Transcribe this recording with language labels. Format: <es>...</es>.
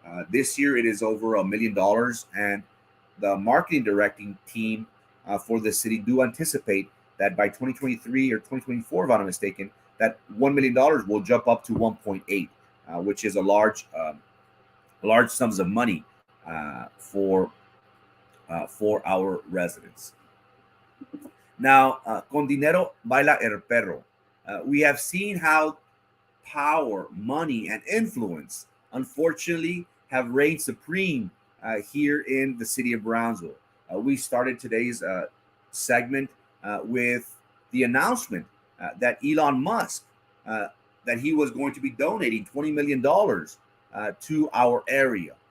<en>This year it is over $1 million, and the marketing directing team for the city do anticipate that by 2023 or 2024, if I'm not mistaken, that $1 million will jump up to 1.8, which is a large sums of money for our residents.</en> <es>Now, con dinero baila el perro.</es> <en>We have seen how power, money, and influence, unfortunately, have reigned supreme here in the city of Brownsville. We started today's segment with the announcement that Elon Musk, that he was going to be donating $20 million to our area.</en>